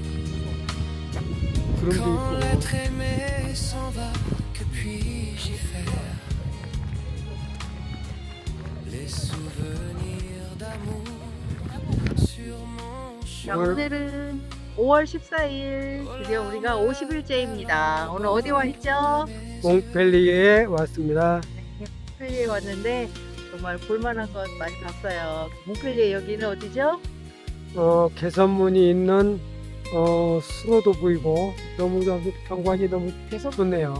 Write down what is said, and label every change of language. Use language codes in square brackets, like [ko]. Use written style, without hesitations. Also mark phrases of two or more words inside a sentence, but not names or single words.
[fr] Quand l'être aimé s'en va, que puis-je y faire? Les souvenirs d'amour sur mon [ko] 자, [fr] chemin. [ko] 오늘은 5월 14일, 드디어 우리가 50일째입니다. 오늘 어디 와 있죠? 몽펠리에 왔습니다. 몽펠리에 왔는데 정말 볼만한 것 많이 봤어요. 몽펠리에 여기는 어디죠? 개선문이 있는 수로도 보이고 너무 경관이 너무 좋네요.